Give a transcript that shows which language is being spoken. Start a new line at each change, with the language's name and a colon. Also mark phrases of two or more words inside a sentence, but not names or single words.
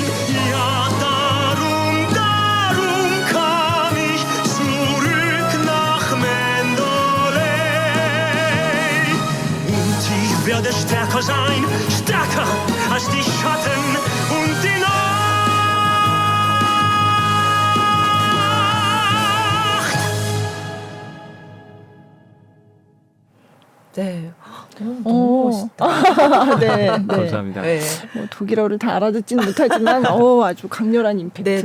German: Ja, darum kam ich zurück nach Mendeley. Und ich werde stärker sein, stärker als die Schatten und die Nacht.
Korean: 네. 너무 멋있다. 네. 감사합니다. 네. 뭐 독일어를 다 알아듣지는 못하지만 아주 강렬한 임팩트.